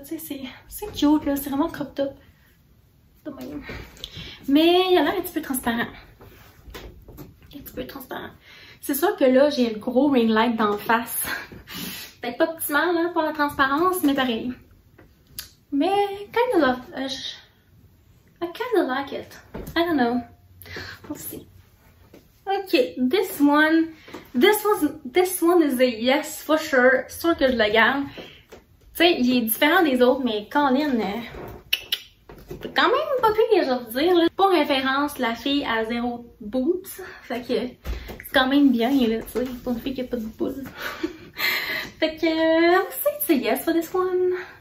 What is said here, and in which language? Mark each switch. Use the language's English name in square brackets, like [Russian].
[French] Tu sais, c'est cute, là. C'est vraiment crop top. De même. Mais il a l'air un petit peu transparent. Un petit peu transparent. C'est sûr que là, j'ai le gros ring light d'en face. Peut-être pas optimal là, pour la transparence, mais pareil. Mais [English] kind of I kind of like it. I don't know. We'll see. Okay, this one is a yes for sure. [French] C'est sûr que je le garde. Tu sais, il est différent des autres, mais Colin, c'est quand même pas pire, je veux dire. Là. Pour référence, la fille a 0 boots. Fait que c'est quand même bien, là, tu sais. Pour une fille qui a pas de boule. Fait que, c'est [English] yes for this one.